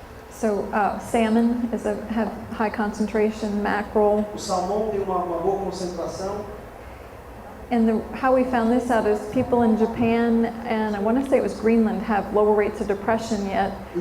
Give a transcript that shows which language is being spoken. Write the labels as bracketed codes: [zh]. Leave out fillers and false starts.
[en] So salmon have high concentration, mackerel. [pt] O salmão tem uma boa concentração. [en] And how we found this out is people in Japan, and I want to say it was Greenland, have lower rates of depression yet.